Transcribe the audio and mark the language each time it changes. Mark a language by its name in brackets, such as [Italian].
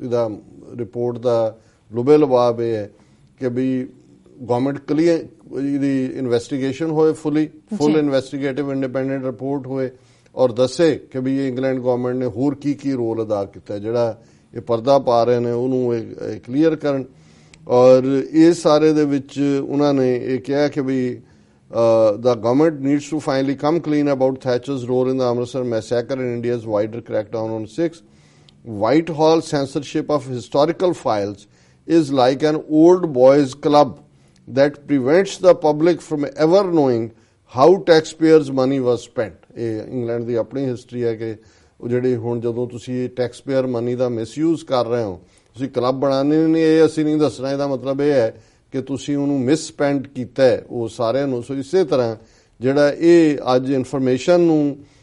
[Punjabi] ਇਹਦਾ ਰਿਪੋਰਟ ਦਾ ਲੁਬੇ ਲਬਾਬ ਇਹ ਹੈ ਕਿ ਵੀ ਗਵਰਨਮੈਂਟ ਕਲੀਅਰ ਇਹਦੀ ਇਨਵੈਸਟੀਗੇਸ਼ਨ ਹੋਏ, ਫੁੱਲ ਇਨਵੈਸਟੀਗੇਟਿਵ ਇੰਡੀਪੈਂਡੈਂਟ ਰਿਪੋਰਟ ਹੋਏ, ਔਰ ਦੱਸੇ ਕਿ ਵੀ ਇੰਗਲੈਂਡ ਗਵਰਨਮੈਂਟ ਨੇ ਹੋਰ ਕੀ ਰੋਲ ਅਦਾ ਕੀਤਾ, ਜਿਹੜਾ ਇਹ ਪਰਦਾ ਪਾ ਰਹੇ ਨੇ ਉਹਨੂੰ ਇਹ ਕਲੀਅਰ ਕਰਨ। ਔਰ ਇਸ ਸਾਰੇ ਦੇ ਵਿੱਚ ਉਹਨਾਂ ਨੇ ਇਹ ਕਿਹਾ ਕਿ ਵੀ [English] the government needs to finally come clean about Thatcher's role in the Amritsar massacre and India's wider crackdown on Sikhs. Whitehall censorship of historical files is like an old boys club that prevents the public from ever knowing how taxpayers' money was spent. [Punjabi] ਇਹ England ਦੀ ਆਪਣੀ history ਹੈ ਕਿ ਉਹ ਜਿਹੜੀ ਹੁਣ ਜਦੋਂ ਤੁਸੀਂ tax payer money ਦਾ misuse ਕਰ ਰਹੇ ਹੋ, ਤੁਸੀਂ ਕਲੱਬ ਬਣਾਉਣੇ ਨਹੀਂ, ਇਹ ਅਸੀਂ ਨਹੀਂ ਦੱਸਣਾ, ਇਹਦਾ ਮਤਲਬ ਇਹ ਹੈ ਕਿ ਤੁਸੀਂ ਉਹਨੂੰ ਮਿਸ ਸਪੈਂਡ ਕੀਤਾ ਹੈ ਉਹ ਸਾਰਿਆਂ ਨੂੰ। ਸੋ ਇਸੇ ਤਰ੍ਹਾਂ ਜਿਹੜਾ ਇਹ ਅੱਜ ਇਨਫੋਰਮੇਸ਼ਨ ਨੂੰ